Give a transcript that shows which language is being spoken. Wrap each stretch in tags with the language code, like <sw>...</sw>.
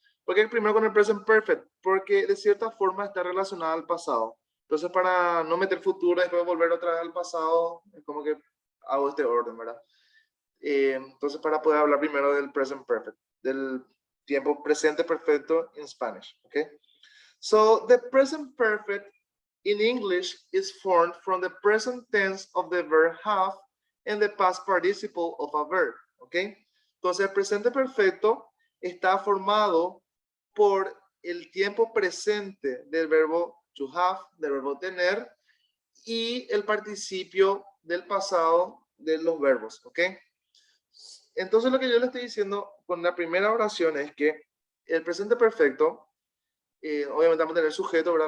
<es>¿Por qué primero con el present perfect? Porque de cierta forma está relacionado al pasado. Entonces, para no meter futuro y después volver otra vez al pasado, es como que hago este orden, ¿verdad? Entonces, para poder hablar primero del present perfect, del tiempo presente perfecto en Spanish, ¿ok?</es> <en>So, the present perfect in English is formed from the present tense of the verb have and the past participle of a verb, ¿ok?</en> <es>Entonces, el presente perfecto está formado por el tiempo presente del verbo to have, del verbo tener, y el participio del pasado de los verbos, ¿ok? Entonces, lo que yo le estoy diciendo con la primera oración es que el presente perfecto, obviamente vamos a tener sujeto, ¿verdad?</es>